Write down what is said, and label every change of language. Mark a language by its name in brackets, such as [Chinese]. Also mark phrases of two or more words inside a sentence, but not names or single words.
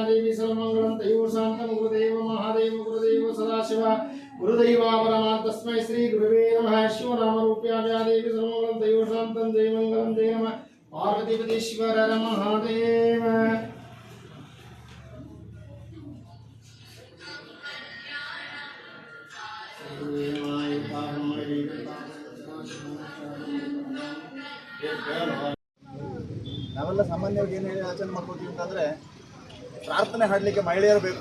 [Sanskrit] देवी सर्वमङ्गलं तयो शान्तं गुरुदेव महादेव सदाशिव गुरुदैवा परमा तस्मै श्री गुरुवे नमः यश्वनामरूप्या देवी सर्वमङ्गलं तयो शान्तं जय मङ्गलं जय नमः पार्वतीपतीश्वर महादेव. [Kannada] ನಾವೆಲ್ಲ ಸಾಮಾನ್ಯವಾಗಿ ಏನು ಹೇಳಿ ಆಚರಣೆ ಮಾಡ್ಕೊತೀವಿ ಅಂತಂದರೆ, ಪ್ರಾರ್ಥನೆ ಹಾಡಲಿಕ್ಕೆ ಮಹಿಳೆಯರು ಬೇಕು.